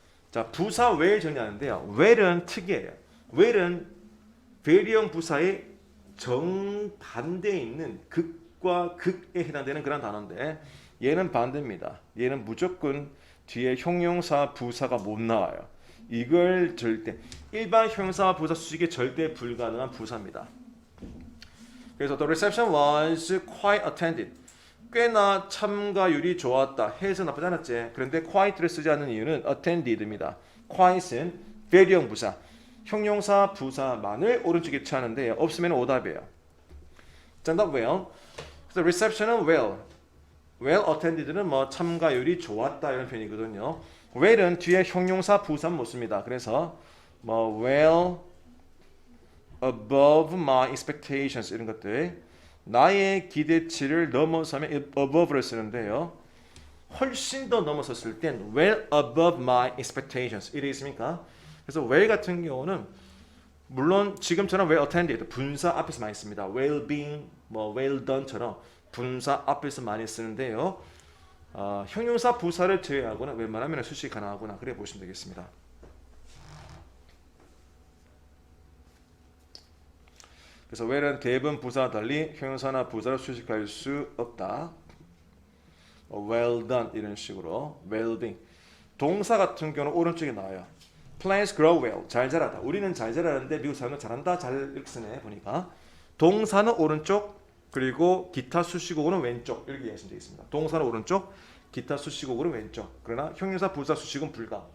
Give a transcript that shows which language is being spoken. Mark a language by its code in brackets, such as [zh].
[ko] 자, 부사 where 정리하는데요. where는 특이해요. where는 very형 부사의 정반대에 있는 극과 극에 해당되는 그런 단어인데 얘는 반대입니다. 얘는 무조건 뒤에 형용사 부사가 못 나와요. 이걸 절대 일반 형용사 부사 수식에 절대 불가능한 부사입니다. 그래서 [en] the reception was quite attended. [ko] 꽤나 참가율이 좋았다. 해서 나쁘지 않았지. 그런데 quite를 쓰지 않는 이유는 attended입니다. quite은 very형 부사. 형용사 부사만을 오른쪽에 취하는데 없으면 오답이에요. 정답 well. 그래서 reception은 well attended는 뭐 참가율이 좋았다 이런 표현이거든요. well은 뒤에 형용사 부사 못 씁니다. 그래서 뭐 [en] well above my expectations [ko] 이런 것들 나의 기대치를 넘어서면 above를 쓰는데요. 훨씬 더 넘어섰을 땐 [en] well above my expectations [ko] 이래 있습니까? 그래서 well 같은 경우는 물론 지금처럼 well attended 분사 앞에서 많이 씁니다. well being, 뭐 well done처럼 분사 앞에서 많이 쓰는데요. 형용사 부사를 제외하고는 웬만하면 수식 가능하구나 그래 보시면 되겠습니다. 그래서 well은 대부분 부사와 달리 형용사나 부사를 수식할 수 없다. [en] well done [ko] 이런 식으로 [en] well being. [ko] 동사 같은 경우는 오른쪽에 나와요. [en] Plants grow well. [ko] 잘 자라다. 우리는 잘 자라는데 미국 사람은 잘한다. 잘 이렇게 쓰네 보니까. 동사는 오른쪽 그리고 기타 수식어는 왼쪽 이렇게 이해하시면 되겠습니다. 동사는 오른쪽 기타 수식어는 왼쪽. 그러나 형용사 부사 수식은 불가.